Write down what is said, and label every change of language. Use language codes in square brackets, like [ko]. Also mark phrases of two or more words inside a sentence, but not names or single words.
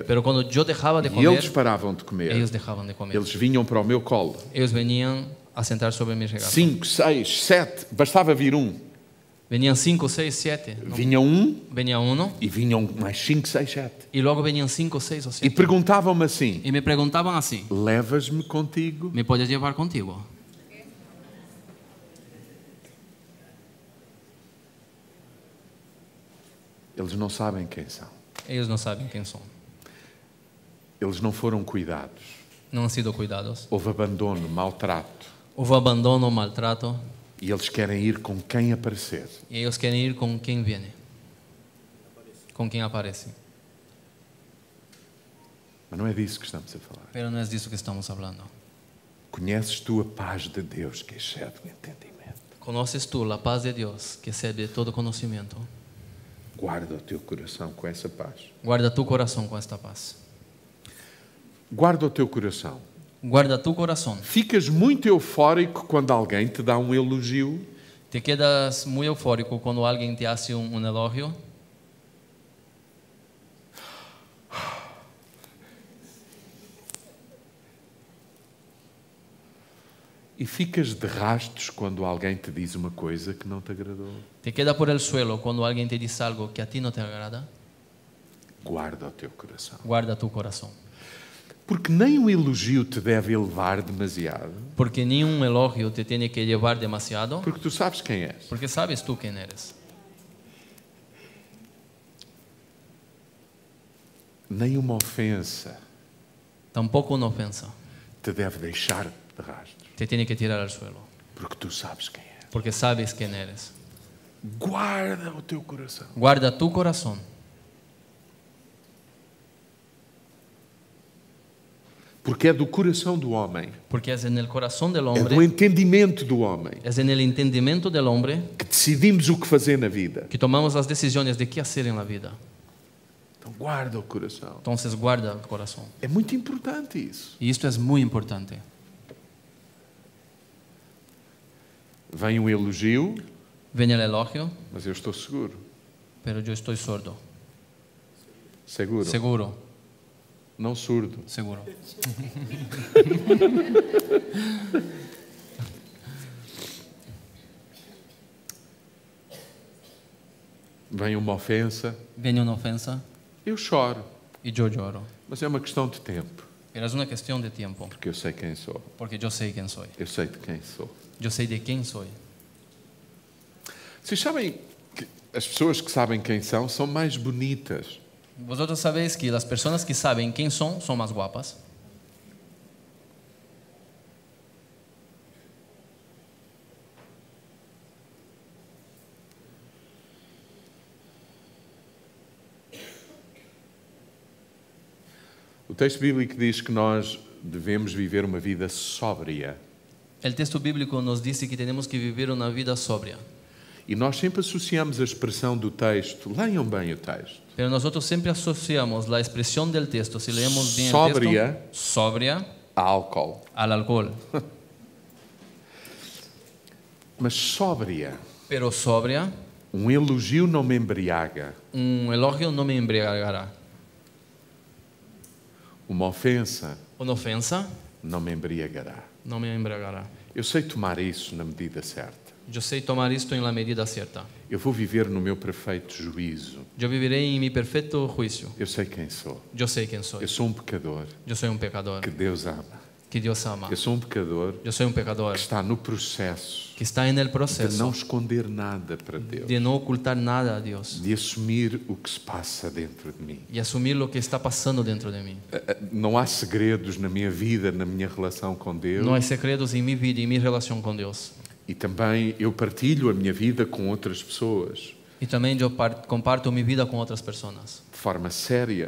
[es] Pero cuando yo dejaba de [pt] e [es] comer, [pt] eles paravam de comer, [es] ellos dejaban de comer. [pt] eles vinham para o meu colo. [es] Ellos venían a sentar sobre mi regazo. [pt] 5, 6, 7, bastava vir um. [es] Venían 5, 6, 7. ¿no? [pt] Vinha um [es] Venía uno [pt] e vinham mais 5, 6, 7. [es] y luego venían 5, 6 o [pt] E [es] 7. [pt] perguntavam-me assim: [es] Y me preguntaban así, [pt] levas-me contigo? [es] ¿me puedes llevar contigo? [pt] Eles não sabem quem são. [es] Ellos no saben quién son. [pt] Eles não foram cuidados. [es] No han sido cuidados. [pt] Houve abandono, maltrato. [es] Hubo abandono, maltrato. [pt] E eles querem ir com quem aparecer. [es] Y ellos quieren ir con quien viene. Con quien aparece. [pt] Mas não é disso que estamos a falar. [es] Pero no es de eso que estamos hablando. [pt] Conheces tu a paz de Deus que excede o entendimento. [es] ¿Conoces tú la paz de Dios que excede todo conocimiento? [pt] Guarda o teu coração com essa paz. [es] Guarda tu corazón con esta paz. [pt] Guarda o teu coração. [es] Guarda tu corazón. [pt] Ficas muito eufórico quando alguém te dá um elogio? [es] ¿Te quedas muy eufórico cuando alguien te hace un elogio? [pt] E ficas de rastos quando alguém te diz uma coisa que não te agradou? [es] ¿Te queda por el suelo cuando alguien te dice algo que a ti no te agrada? [pt] Guarda o teu coração. [es] Guarda tu corazón. [pt] Porque nem um elogio te deve elevar demasiado. [es] Porque ni un elogio te tiene que llevar demasiado. [pt] Porque tu sabes quem és. [es] Porque sabes tú quién eres. [pt] Nem uma ofensa [es] Tampoco una ofensa [pt] te deve deixar de rastros. [es] te tiene que tirar al suelo. [pt] Porque tu sabes quem és. [es] Porque sabes quién eres. [pt] Guarda o teu coração. [es] Guarda tu corazón. [pt] Porque é do coração do homem, [es] Porque es en el corazón del [pt] é [es] hombre, [pt] do entendimento do homem, [es] es en el entendimiento del hombre [pt] que decidimos o que fazer na vida. [es] que tomamos las decisiones de qué hacer en la vida. [pt] Então guarda o coração. [es] Entonces guarda el corazón. [pt] É muito importante isso. [es] Y esto es muy importante. [pt] Vem um elogio, [es] Viene el elogio, [pt] mas eu estou seguro. [es] pero yo estoy sordo. [pt] Seguro. [es] Seguro, [pt] Não surdo. [es] seguro. [pt] Vem uma ofensa, [es] Viene una ofensa [pt] eu choro. [es] y yo lloro. [pt] Mas é uma questão de tempo, [es] Pero es una cuestión de tiempo, [pt] porque eu sei quem sou. [es] porque yo sé quién soy. [pt] Eu sei de quem sou. [es] Yo sé de quién soy. [pt] Vocês sabem que as pessoas que sabem quem são mais bonitas. [es] Vosotros sabéis que las personas que saben quién son más guapas. [pt] O texto bíblico diz que nós devemos viver uma vida sóbria. [es] El texto bíblico nos dice que tenemos que vivir una vida sobria. [pt] E nós sempre associamos a expressão do texto, leiam bem o texto, [es] Pero nosotros siempre asociamos la expresión del texto, si leemos bien Sobria. el texto, sobria, [pt] a álcool. [es] al alcohol. [pt] Mas sóbria, [es] Pero sobria, [pt] um elogio não me embriaga, [es] un elogio no me embriagará. [pt] uma ofensa [es] Una ofensa [pt] não me embriagará. [es] no me embriagará. [pt] Eu sei tomar isso na medida certa. [es] Yo sé tomar esto en la medida cierta. [pt] Eu vou viver no meu perfeito juízo. [es] Yo viviré en mi perfecto juicio. [pt] Eu sei quem sou. [es] Yo sé quién soy. [pt] Eu sou um pecador [es] Yo soy un pecador [pt] que Deus ama. [es] que Dios ama. [pt] Eu sou um pecador [es] Yo soy un pecador [pt] que está no processo [es] que está en el [pt] de [es] proceso [pt] não esconder nada para Deus, [es] de no ocultar nada a Dios [pt] de assumir o que se passa dentro de mim. [es] y asumir lo que está pasando dentro de mí. [pt] Não há segredos na minha vida, na minha relação com Deus. [es] No hay secretos en mi vida y mi relación con Dios. [pt] E também eu partilho a minha vida com outras pessoas [es] Y también yo comparto mi vida con otras personas [pt] de forma séria,